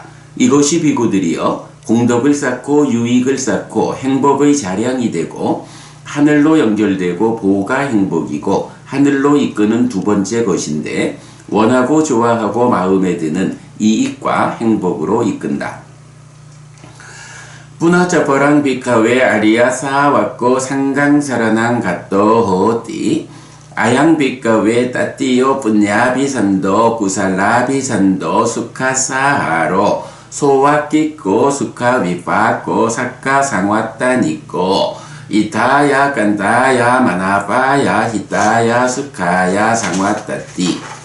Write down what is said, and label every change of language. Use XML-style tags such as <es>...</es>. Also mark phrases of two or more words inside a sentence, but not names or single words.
<ko>이것이 비구들이여 공덕을 쌓고 유익을 쌓고 행복의 자량이 되고 하늘로 연결되고 보가 행복이고 하늘로 이끄는 두 번째 것인데 원하고 좋아하고 마음에 드는 이익과 행복으로 이끈다.</ko> <pi>뿌나자퍼랑 비카웨 아리야 사와코 상강사라낭 갓도 호띠 아양 비카웨 따띠오 푸냐비산도 구살라비산도 수카사하로 소와끼꼬 수카위파코 사카 상왔다니꼬 이타야 깐타야 마나파야 히타야 수카야 상왔다띠.</pi>